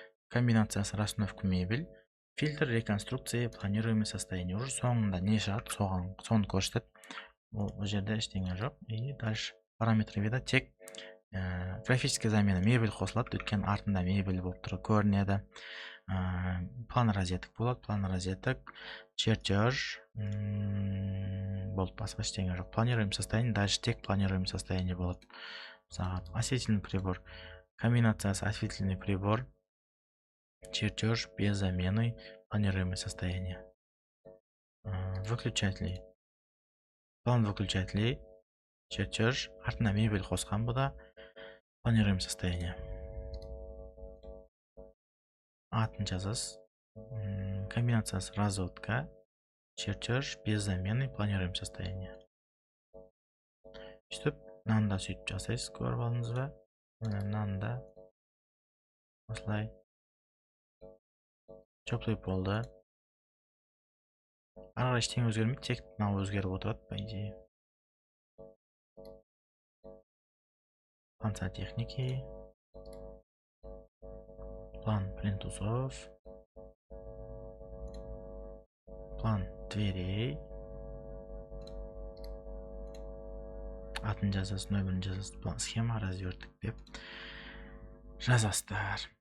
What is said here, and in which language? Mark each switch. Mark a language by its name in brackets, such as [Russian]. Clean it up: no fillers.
[Russian] Комбинациясы расстановка мебель, фильтр реконструкция, планируемый состояние. [Kazakh] Уже соңында не шығады, соны көрсетеді. Бұл жерде ештеңе жоқ. [Russian] И дальше параметры вида [Kazakh] тек графический замена мебель қосылады, өткен артында мебель болып тұр көрінеді. План розеток болады, план розеток, чертеж болды, басқа ештеңе жоқ. [Russian] Планируем состояние, дальше тек планируем состояние болады. Осветительный прибор, комбинациясы осветительный прибор, чертеж без замены, планируемое состояние. Выключатели, план выключателей, чертеж, [Kazakh] артына мебель қосқан бұда, [Russian] планируем состояние. [Kazakh] Атын жазасыз. [Russian] Комбинациясы разводка, чертеж без замены, планируем состояние. [Kazakh] Сөйтіп, мынаны да сөйтіп жасайсыз, көріп алдыңыз ба? Мынаны да осылай теплый болды. Ары қарай ештеңе өзгермейді, тек мынау өзгеріп отырады, [Russian] по идее. План сантехники, план плинтусов, план дверей, [Kazakh] атын жазасыз, нөмірін жазасыз, схема разверттік деп жазасыздар.